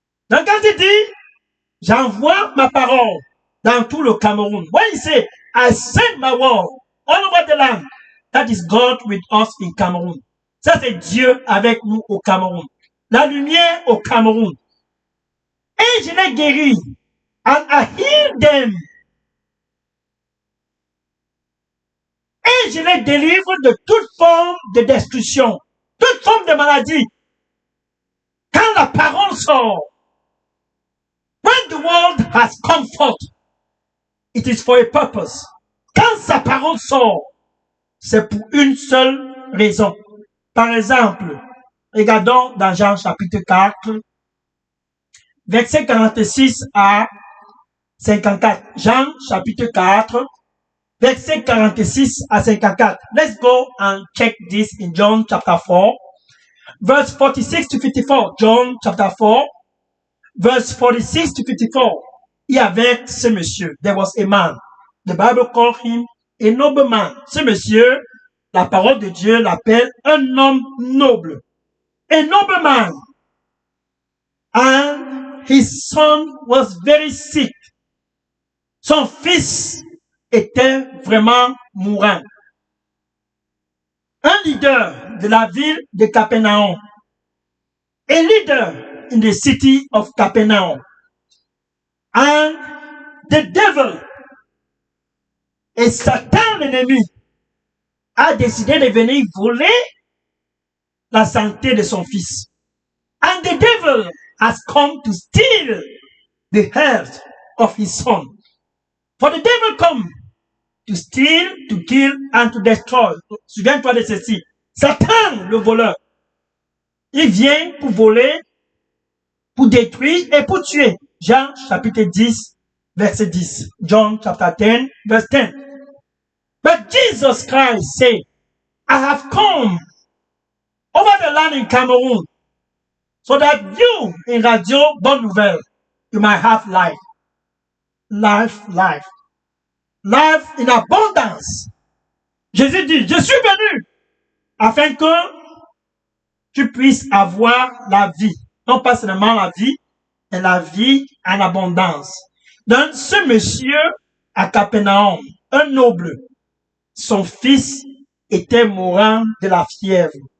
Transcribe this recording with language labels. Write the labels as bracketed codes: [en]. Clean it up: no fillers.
[fr] Donc quand il dit, j'envoie ma parole dans tout le Cameroun. [en] When he say, I send my word all over the land, that is God with us in Cameroon. [fr] Ça c'est Dieu avec nous au Cameroun. La lumière au Cameroun. Et je les guéris. [en] And I heal them. [fr] Et je les délivre de toute forme de destruction, toute forme de maladie. Quand la parole sort, [en] when the world has come forth, it is for a purpose. [fr] Quand sa parole sort, c'est pour une seule raison. Par exemple, regardons dans Jean chapitre 4, versets 46 à 54. Jean chapitre 4, versets 46 à 54. [en] Let's go and check this in John chapter 4. Verse 46 to 54. John chapter 4, verse 46 to 54. [fr] Il y avait ce monsieur. [en] There was a man. The Bible called him a noble man. [fr] Ce monsieur, la parole de Dieu l'appelle un homme noble. [en] A noble man. And his son was very sick. [fr] Son fils était vraiment mourant. Un leader de la ville de Capernaum. [en] A leader in the city of Capernaum. And the devil, [fr] et Satan l'ennemi, a décidé de venir voler la santé de son fils. [en] And the devil has come to steal the health of his son. For the devil come to steal, to kill, and to destroy. [fr] Souviens-toi de ceci. Satan, le voleur, il vient pour voler, pour détruire et pour tuer. Jean chapitre 10, verset 10. [en] John chapter 10, verse 10. But Jesus Christ said, I have come over the land in Cameroon so that you in Radio Bonne Nouvelle, you might have life. Life, life. Life in abondance. [fr] Jésus dit, je suis venu afin que tu puisses avoir la vie. Non pas seulement la vie, mais la vie en abondance. Donc, ce monsieur à Capernaum, un noble, son fils était mourant de la fièvre.